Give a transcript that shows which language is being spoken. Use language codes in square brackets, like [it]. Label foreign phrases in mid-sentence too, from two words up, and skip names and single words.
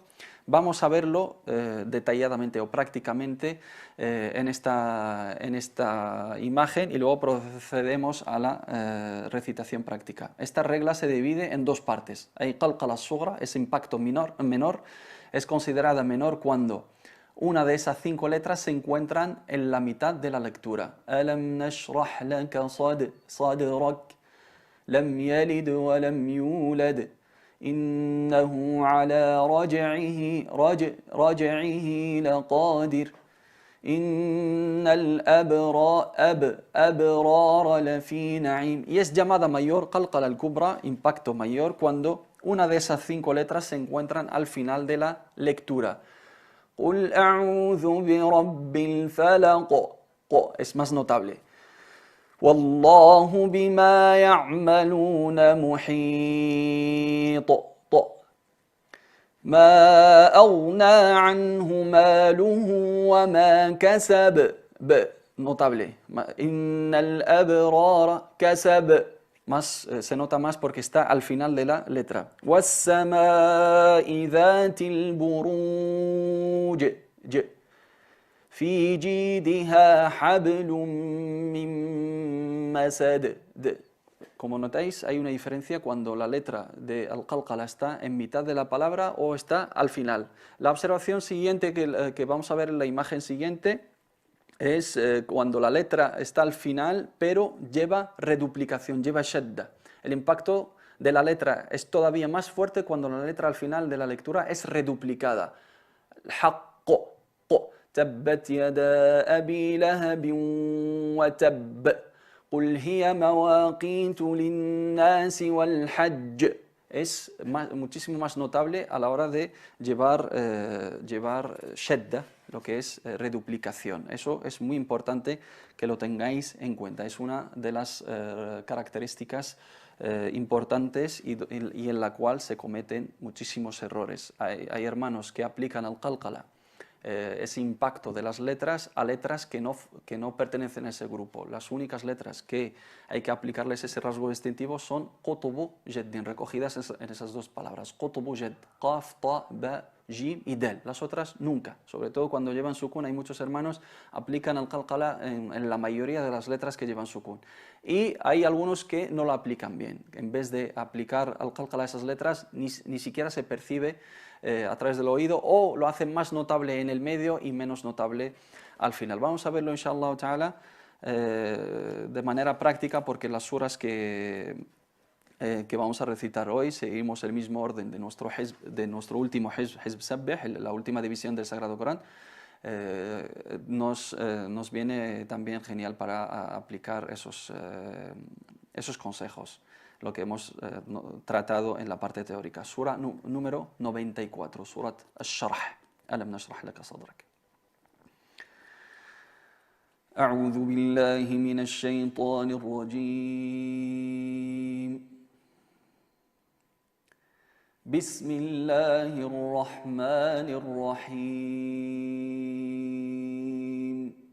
[es] Vamos a verlo detalladamente o prácticamente en esta imagen, y luego procedemos a la recitación práctica. Esta regla se divide en dos partes. Hay [ar] قلقلة صغرى, [es] es impacto menor, es considerada menor cuando una de esas 5 letras se encuentran en la mitad de la lectura. [ar] ألم نشرح لك صدرك لم يلد ولم يولد. إنه على رجعه لقادر إن الأبرار لفي نعيم. [es] Y es llamada mayor, [ar] القلقلة الكبرى, [es] impacto mayor, cuando una de esas 5 letras se encuentran al final de la lectura. [ar] قل أعوذ برب الفلق, [es] es más notable. [ar] والله بما يعملون محيط. ما أغنى عنه ماله وما كسب. [es] notable. [ar] إن الأبرار كسب. [es] Más, se nota más porque está al final de la letra. [ar] والسماء ذات البروج. في جيدها حبل من مسد. [es] Como notáis, hay una diferencia cuando la letra de al-qalqala está en mitad de la palabra o está al final. La observación siguiente que vamos a ver en la imagen siguiente es cuando la letra está al final, pero lleva reduplicación, lleva shadda. El impacto de la letra es todavía más fuerte cuando la letra al final de la lectura es reduplicada. [ar] حق تبت يدا أبي لهب وتب. قل هي مواقيت للناس والحج. [es] Es muchísimo más notable a la hora de llevar shadda, lo que es reduplicación. Eso es muy importante que lo tengáis en cuenta. Es una de las características importantes y en la cual se cometen muchísimos errores. Hay hermanos que aplican al qalqala ese impacto de las letras a letras que no pertenecen a ese grupo. Las únicas letras que hay que aplicarles ese rasgo distintivo son [ar] قطب جد, [es] recogidas en esas dos palabras. [ar] قطب جد, [es] qaf, ta, ba, jim y del. Las otras nunca. Sobre todo cuando llevan sukun, hay muchos hermanos aplican al qalqala en la mayoría de las letras que llevan sukun. Y hay algunos que no lo aplican bien. En vez de aplicar al qalqala a esas letras, ni siquiera se percibe a través del oído, o lo hacen más notable en el medio y menos notable al final. Vamos a verlo [ar] إن شاء الله تعالى [es] de manera práctica, porque las suras que vamos a recitar hoy seguimos el mismo orden de nuestro último [ar] حزب سبح, [es] la última división del Sagrado Corán. Nos viene también genial para aplicar esos consejos, lo que hemos tratado en la parte teórica. Sura número 94, Surat Ash-Sharh. [ar] ألم نشرح لك صدرك. أعوذ بالله من الشيطان الرجيم. بسم الله الرحمن الرحيم.